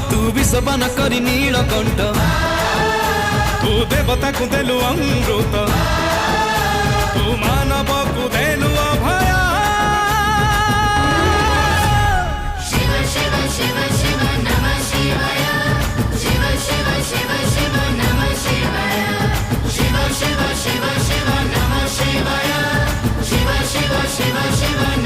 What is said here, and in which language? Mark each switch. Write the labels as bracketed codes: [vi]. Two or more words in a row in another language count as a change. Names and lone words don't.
[or] ବିଷବାନ କରି ନୀଳକଣ୍ଠ ତୁ ଦେବତାକୁ ଦେଲୁ ଅମୃତ ତୁ ମାନବକୁ ଦେଲୁ ଅଭୟ [sa] शिव शिव शिव शिव नमः शिवाय शिव शिव शिव शिव नमः शिवाय शिव शिव शिव शिव नमः शिवाय शिव शिव शिव शिव